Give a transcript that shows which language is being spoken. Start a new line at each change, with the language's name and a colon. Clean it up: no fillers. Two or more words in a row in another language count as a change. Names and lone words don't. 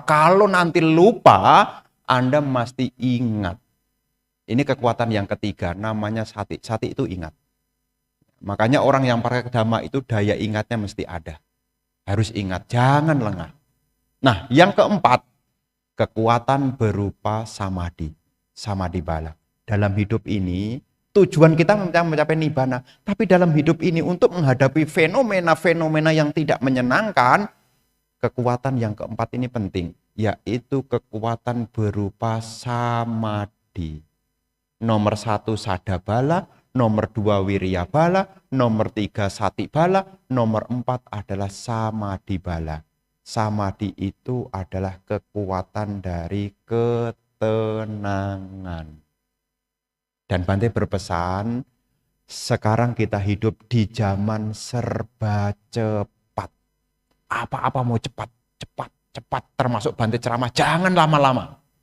Indonesian: Kalau nanti lupa, Anda mesti ingat. Ini kekuatan yang ketiga, namanya sati. Sati itu ingat. Makanya orang yang pakai dhamma itu daya ingatnya mesti ada. Harus ingat, jangan lengah. Nah, yang keempat, kekuatan berupa samadhi.
Pali: Samadhi bala.
Indonesian: Dalam hidup ini, tujuan kita mencapai nibbana. Tapi dalam hidup ini, untuk menghadapi fenomena-fenomena yang tidak menyenangkan, kekuatan yang keempat ini penting, yaitu kekuatan berupa samadhi. Nomor 1
Pali: sada bala,
Indonesian: nomor 2
Pali: wirya bala,
Indonesian: nomor 3
Pali: sati bala,
Indonesian: nomor 4 adalah
Pali: samadhi bala.
Indonesian: Samadhi itu adalah kekuatan dari ketenangan. Dan Bante berpesan, sekarang kita hidup di zaman serba cepat. Apa-apa mau cepat, cepat, cepat. Termasuk Bante ceramah, jangan lama-lama.